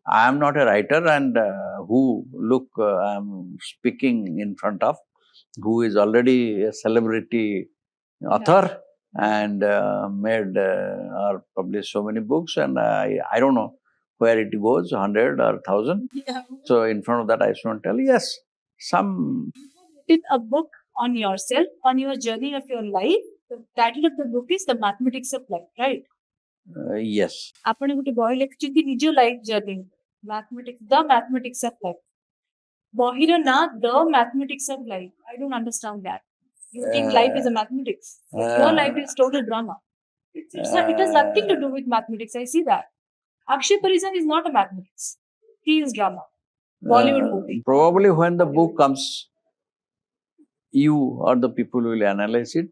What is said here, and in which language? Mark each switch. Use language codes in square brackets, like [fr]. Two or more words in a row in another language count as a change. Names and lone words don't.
[en] I am not a writer, and who look I am speaking in front of, who is already a celebrity author and made or published so many books, and I don't know where it goes, 100 or 1,000. Yeah. So in front of that, I should tell, yes, some. Written a book on yourself, on your journey of your life. The title of the book is The Mathematics of Life, right? Yes. [or] ଆପଣ ଗୋଟେ ବହି ଲେଖିଛନ୍ତି ନିଜ [en] life journey mathematics the mathematics of life [or] ବହିର ନା [en] the mathematics of life I don't understand that. You think life is a mathematics, but your life is total drama. It has nothing to do with mathematics. I see that. Akshay Parisan is not a mathematics. He is drama. Bollywood movie. Probably when the book comes, you or the people will analyze it.